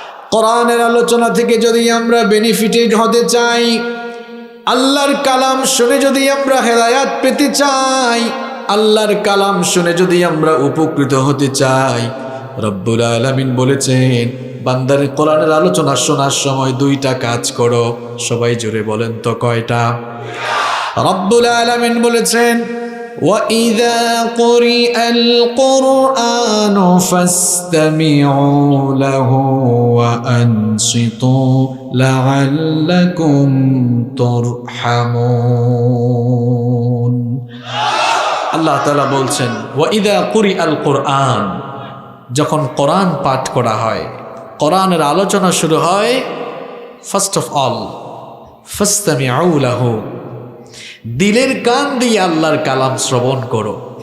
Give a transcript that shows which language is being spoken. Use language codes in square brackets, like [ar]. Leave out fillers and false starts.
[bn] কোরআনের আলোচনা থেকে যদি আমরা বেনিফিটেড হতে চাই, আল্লাহর কালাম শুনে যদি আমরা হেদায়াত পেতে চাই, আল্লাহর কালাম শুনে যদি আমরা উপকৃত হতে চাই, রব্বুল আলামিন বলেছেন বান্দার কোরআনের আলোচনা শোনার সময় দুইটা কাজ করো। সবাই জোরে বলেন তো কয়টা? রব্বুল আলামিন বলেছেন, [ar] وَإِذَا قُرِئَ الْقُرْآنُ فَاسْتَمِعُوا لَهُ وَأَنصِتُوا لَعَلَّكُمْ تُرْحَمُونَ। [bn] আল্লাহ তাআলা বলছেন, [ar] ওয়াইদা কুরিআল কোরআন, [bn] যখন কোরআন পাঠ করা হয়, কোরআনের আলোচনা শুরু হয়, [en] first of all [ar] ফাসতামিউ লাহু, [bn] দিলের কান দিয়ে আল্লাহর কালাম শ্রবণ করো।